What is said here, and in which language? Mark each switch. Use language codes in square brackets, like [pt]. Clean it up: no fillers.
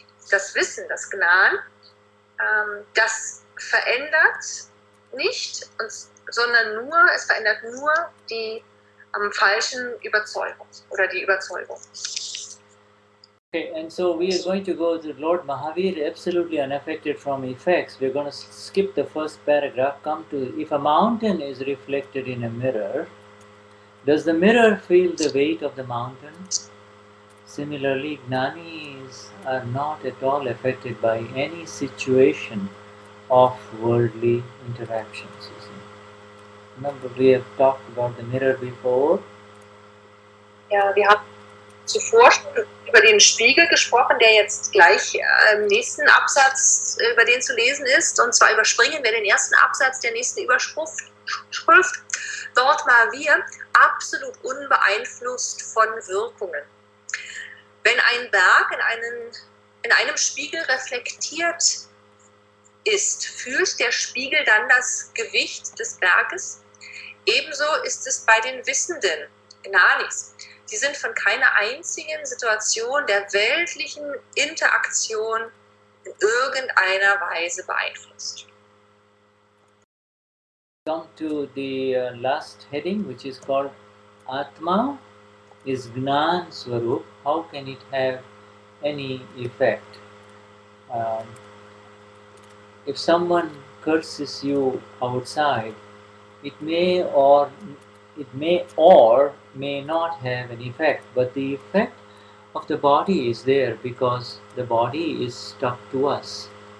[de] Das Wissen, das Gnan, das verändert nicht, sondern nur, es verändert nur die falschen Überzeugung oder die Überzeugung. [en] Okay, and so we are going to go to Lord Mahavir, absolutely unaffected from effects. We're going to skip the first paragraph, come to, if a mountain is reflected in a mirror, does the mirror feel the weight of the mountain? Similarly, Gnanis are not at all affected by any situation of worldly interactions. You see. Remember, we have talked about the mirror before. [de] Ja, wir haben zuvor schon über den Spiegel gesprochen, der jetzt gleich im nächsten Absatz über den zu lesen ist. Und zwar überspringen wir den ersten Absatz der nächsten Überschrift. Dort war wir absolut unbeeinflusst von Wirkungen. Wenn ein Berg in einem Spiegel reflektiert ist, fühlt der Spiegel dann das Gewicht des Berges? Ebenso ist es bei den Wissenden, Gnanis. Sie sind von keiner einzigen Situation der weltlichen Interaktion in irgendeiner Weise beeinflusst. [en] Come to the last heading, which is called Atma is Gnan Swarup. How can it have any effect? If someone curses you outside, it may or may not have an effect, but the effect of the body is there because the body is stuck to us.